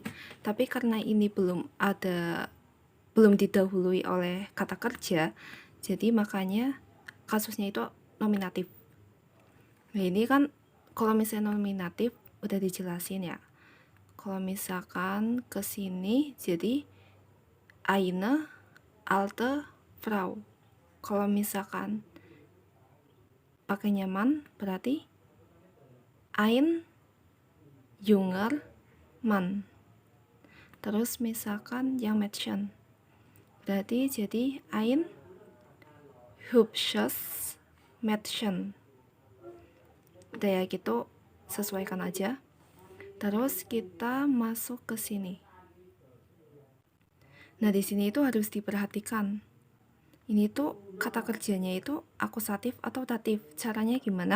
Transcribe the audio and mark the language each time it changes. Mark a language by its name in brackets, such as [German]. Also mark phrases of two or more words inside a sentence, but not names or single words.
[Indonesian] Tapi karena ini belum didahului oleh kata kerja, jadi makanya kasusnya itu nominatif. Nah, ini kan kalau misalnya nominatif udah dijelasin ya. Kalau misalkan ke sini jadi [German] eine alte Frau. [Indonesian] Kalau misalkan pakai nyaman berarti [German] ein junger Mann. [Indonesian] Terus misalkan yang Mädchen berarti jadi [German] ein hübsches Mädchen. [Indonesian] Udah ya gitu, sesuaikan aja. Terus kita masuk ke sini. Nah, di sini itu harus diperhatikan. Ini tuh kata kerjanya itu akusatif atau datif. Caranya gimana?